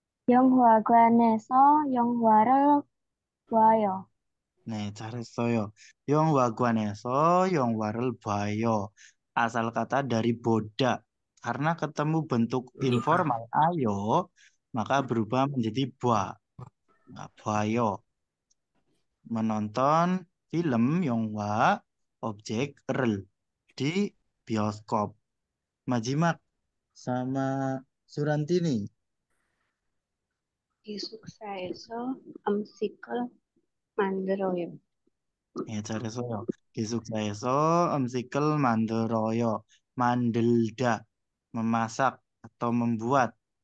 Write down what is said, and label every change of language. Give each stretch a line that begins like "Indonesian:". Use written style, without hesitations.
Korean: 영화관에서 영화를 봐요. 네, 잘했어요. 영화관에서 영화를 봐요.
Indonesian: Asal kata dari boda Karena ketemu bentuk informal ayo, maka berubah menjadi bua. Nah, buayo. Menonton film Yonghwa objek rel di bioskop. Majimak sama Surantini.
Korean: 기숙사에서 음식을 만들어요. 예, 잘했어요. 기숙사에서 음식을 만들어요.
Indonesian: 만들다, memasak atau membuat.